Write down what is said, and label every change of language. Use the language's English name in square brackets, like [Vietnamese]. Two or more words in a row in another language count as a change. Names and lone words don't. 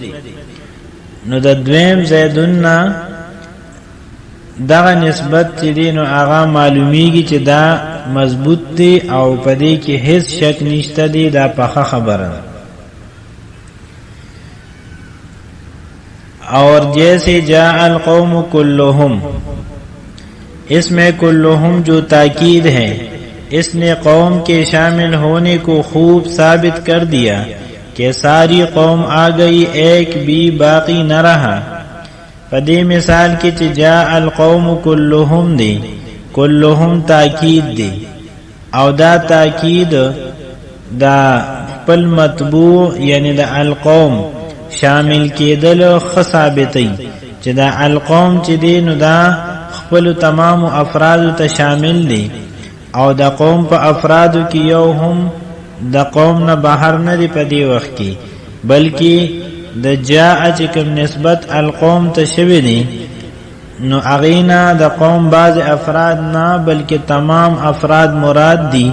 [Pashto] نو د دویم زیدون نه دغه نسبت چې دی نو هغه معلومیږي چې دا مضبوط دی او پدې کې هیڅ شک نشته دی. دا پخه خبره. [Urdu] اور جیسے [Arabic] جاء القوم کلہم، [Urdu] اس میں کلہم جو تاکید ہے اس نے قوم کے شامل ہونے کو خوب ثابت کر دیا کہ ساری قوم آ گئی، ایک بھی باقی نہ رہا. [Pashto] پدې مثال کې چې [Arabic] جاء القوم کلہم [Pashto] دی، کلہم تاکید دی او دا تاکید دا خپل مطبوع یعنی دا القوم شامل کېدل خو ثابتوي چې دا القوم چې دی نو دا خپل تمام افراد ته شامل دی او دا قوم په افرادو کې یو هم د قوم نه بهر نه دی په دې وخت کې، بلکې د جاء چې کوم نسبت القوم ته شوی دی نو اغینا د قوم بعض افراد نه بلکې تمام افراد مراد دي.